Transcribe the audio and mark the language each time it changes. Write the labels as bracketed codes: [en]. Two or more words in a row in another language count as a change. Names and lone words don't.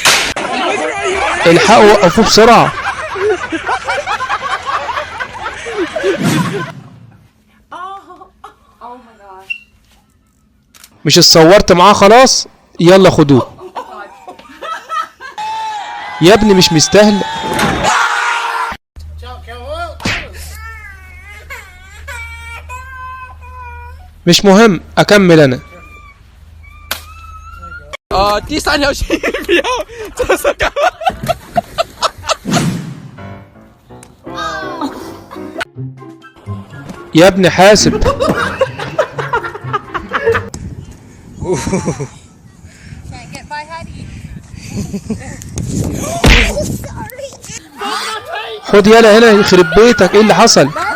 [ar] الحقوا وقفوه بسرعة. مش اتصورت معاه خلاص؟ يلا خدوه. يا ابني مش مستاهل. مش مهم، اكمل انا. [zh] 第三条线不要，这是干嘛？ [ar] يا ابني حاسب. خد يلا هنا يخرب بيتك، ايه اللي حصل؟